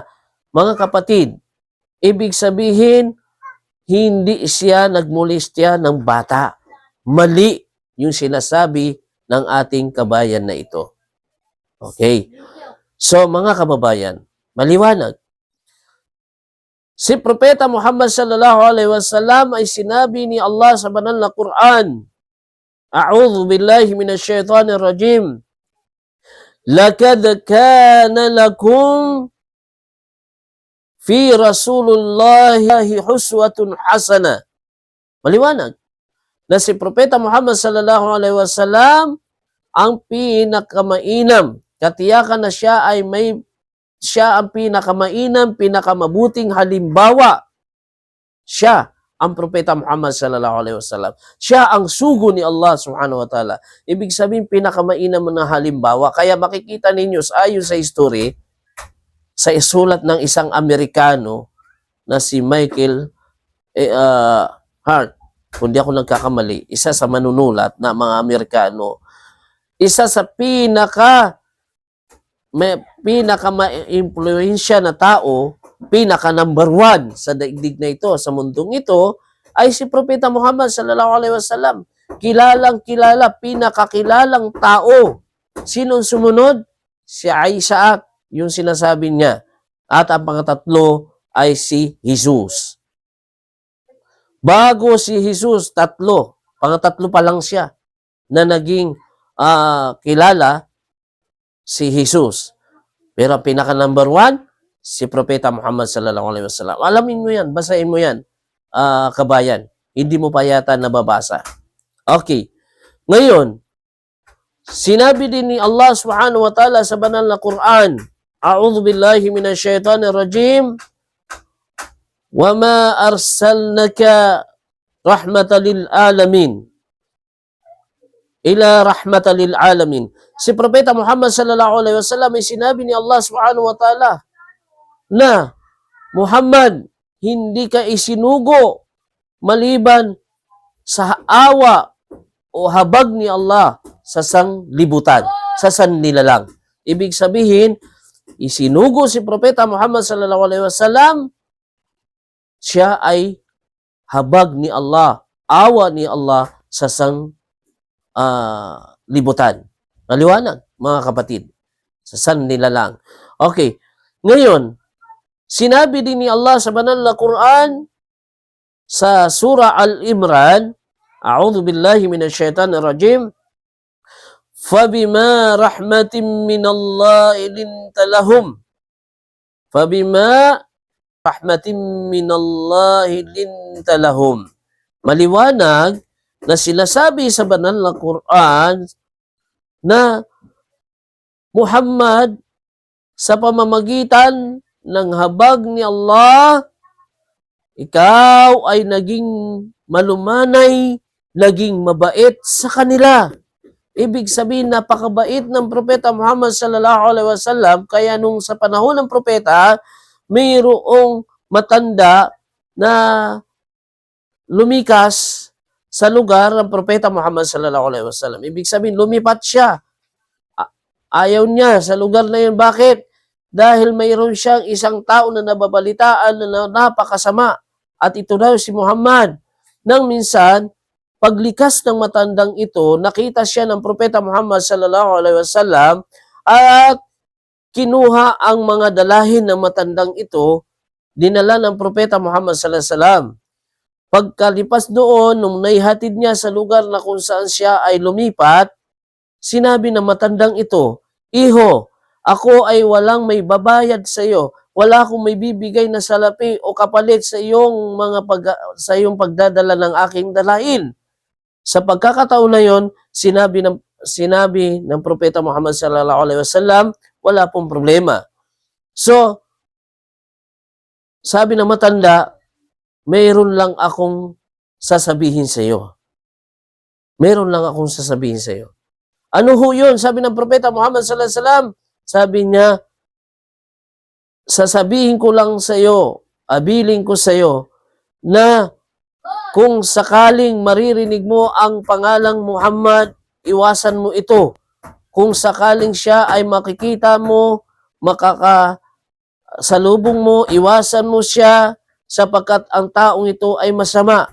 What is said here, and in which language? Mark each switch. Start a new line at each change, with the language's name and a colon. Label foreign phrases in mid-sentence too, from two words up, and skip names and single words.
Filipino: Mga kapatid, ibig sabihin, hindi siya nagmolestya ng bata. Mali yung sinasabi ng ating kabayan na ito. Okay. So mga kababayan, maliwanag. Si Propeta Muhammad
Arabic: صلى الله عليه وسلم
Filipino: ay sinabi ni Allah sa banal na Quran,
Arabic: أعوذ بالله من الشيطان الرجيم. لقد كان لكم في رسول الله أسوة حسنة.
Filipino: Maliwanag na si Propeta Muhammad
Arabic: صلى الله عليه وسلم
Filipino: ang pinakamainam. Katiyakan na siya ang pinakamainam, pinakamabuting halimbawa. Siya ang propeta Muhammad
Arabic: صلى الله عليه وسلم.
Filipino: Siya ang sugo ni Allah
Arabic: سبحانه وتعالى.
Filipino: Ibig sabihin, pinakamainam na halimbawa. Kaya makikita ninyo, ayon sa history, sa isulat ng isang Amerikano na si Michael Hart, kung di ako nagkakamali, isa sa manunulat na mga Amerikano, isa sa pinaka-ma-impluensya na tao, pinaka number 1 sa daigdig na ito, sa mundong ito, ay si Propeta Muhammad
Arabic: صلى الله عليه وسلم.
Filipino: Kilalang kilala, pinakakilalang tao. Sinong sumunod? Si Isaac, yung sinasabi niya. At ang pangatatlo ay si Jesus. Bago si Jesus, pangatatlo pa lang siya na naging kilala, si Jesus. Pero pinaka number 1, si Propeta Muhammad
Arabic: صلى الله عليه وسلم.
Filipino: Alamin mo yan, basahin mo yan, kabayan. Hindi mo pa yata nababasa. Okay. Ngayon, sinabi din ni Allah
Arabic: سبحانه وتعالى
Filipino: sa banal na Quran,
Arabic: أعوذ بالله من الشيطان الرجيم, وما أرسلناك رحمة للعالمين. إلا رحمة للعالمين.
Filipino: Si Propeta Muhammad
Arabic: صلى الله عليه وسلم
Filipino: ay sinabi ni Allah
Arabic: سبحانه وتعالى
Filipino: na, Muhammad, hindi ka isinugo maliban sa awa o habag ni Allah sa sanglibutan, sa sannilalang. Ibig sabihin, isinugo si Propeta Muhammad
Arabic: صلى الله عليه وسلم,
Filipino: siya ay habag ni Allah, awa ni Allah sa libutan. Maliwanag, mga kapatid. Sa sannilalang. Okay. Ngayon, sinabi din ni Allah sa banal na Quran sa Surah Al-Imran,
Arabic: أعوذ بالله من الشيطان الرجيم, فَبِمَا رَحْمَةٍ مِّنَ اللَّهِ لِنْتَ لَهُمْ فَبِمَا رَحْمَةٍ مِّنَ اللَّهِ لِنْتَ لَهُمْ.
Filipino: Maliwanag na sinasabi sa banal na Quran na Muhammad, sa pamamagitan ng habag ni Allah, ikaw ay naging malumanay, naging mabait sa kanila. Ibig sabihin, napakabait ng Propeta Muhammad
Arabic: صلى الله عليه وسلم,
Filipino: kaya nung sa panahon ng propeta, mayroong matanda na lumikas sa lugar ng Propeta Muhammad
Arabic: صلى الله عليه وسلم.
Filipino: Ibig sabihin, lumipat siya. Ayaw niya sa lugar na yun. Bakit? Dahil mayroon siyang isang tao na nababalitaan na napakasama. At ito daw si Muhammad. Nang minsan, paglikas ng matandang ito, nakita siya ng Propeta Muhammad
Arabic: صلى الله عليه وسلم
Filipino: at kinuha ang mga dalahin ng matandang ito, dinala ng Propeta Muhammad
Arabic: صلى الله عليه وسلم.
Filipino: Pagkalipas doon, nung naihatid niya sa lugar na kung saan siya ay lumipat, sinabi ng matandang ito, Iho, ako ay walang may babayad sa iyo. Wala akong may bibigay na salapi o kapalit sa iyong sa iyong pagdadala ng aking dalahin. Sa pagkakataon na yon, sinabi ng Propeta Muhammad
Arabic: صلى الله عليه وسلم,
Filipino: wala pong problema. So, sabi ng matanda, mayroon lang akong sasabihin sa iyo. Mayroon lang akong sasabihin sa iyo. Ano ho yun? Sabi ng Propeta Muhammad
Arabic: صلى الله عليه وسلم,
Filipino: sabi niya, sasabihin ko lang sa iyo, abiling ko sa iyo, na kung sakaling maririnig mo ang pangalang Muhammad, iwasan mo ito. Kung sakaling siya ay makikita mo, makakasalubong mo, iwasan mo siya, sapagkat ang taong ito ay masama.